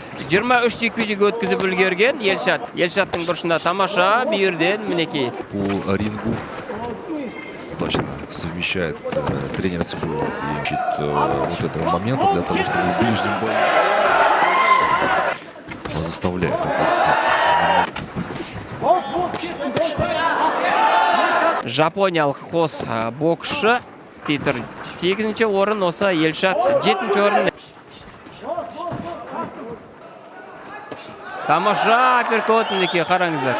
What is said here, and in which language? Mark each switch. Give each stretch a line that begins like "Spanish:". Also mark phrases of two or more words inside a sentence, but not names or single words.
Kazakh: 23 жекпе-жек өткізіп үлгерген Елшат. Елшаттың бұрышында тамаша, бүйірден мінекей.
Russian: По рингу точно совмещает тренерскую и ищет вот этого момента для того, чтобы в ближнем бою заставляет.
Kazakh: Жапониялық қос боксшы Питер 8-ші орын, осы Елшат 7-ші орын. Тамаша апперкот мінекей, қараңыздар.